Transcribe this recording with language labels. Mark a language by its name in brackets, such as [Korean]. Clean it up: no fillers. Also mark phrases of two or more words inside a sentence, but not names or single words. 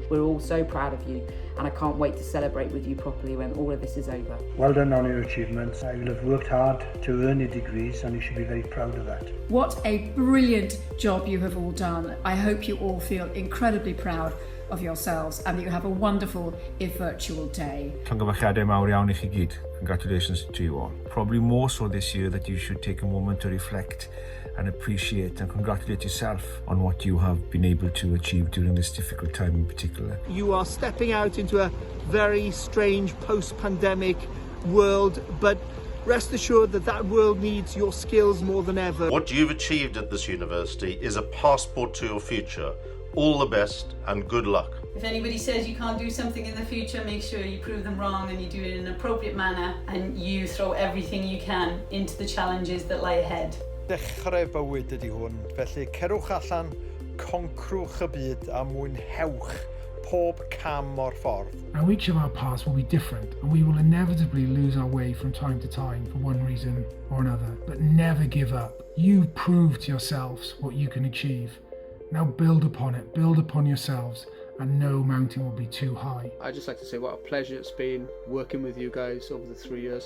[English] We're all so proud of you and I can't wait to celebrate with you properly when all of this is over. Well done on your achievements. You have worked hard to earn your degrees and you should be very proud of that. What a brilliant job you have all done. I hope you all feel incredibly proud of yourselves and that you have a wonderful, if virtual day. [Welsh] Llongyfarchiadau mawr iawn I chi gyd. [English] Congratulations to you all. Probably more so this year that you should take a moment to reflect and appreciate and congratulate yourself on what you have been able to achieve during this difficult time in particular. You are stepping out into a very strange post-pandemic world, but rest assured that that world needs your skills more than ever. What you've achieved at this university is a passport to your future. All the best and good luck. If anybody says you can't do something in the future, make sure you prove them wrong and you do it in an appropriate manner and you throw everything you can into the challenges that lie ahead. [Welsh] Dechrau bywyd ydi hwn, felly cerwch allan, concrwch y byd a mwynhewch pob cam o'r ffordd. [English] Now each of our paths will be different and we will inevitably lose our way from time to time for one reason or another, but never give up. You've proved to yourselves what you can achieve. Now build upon it, build upon yourselves, and no mountain will be too high. I'd just like to say what a pleasure it's been working with you guys over the 3 years.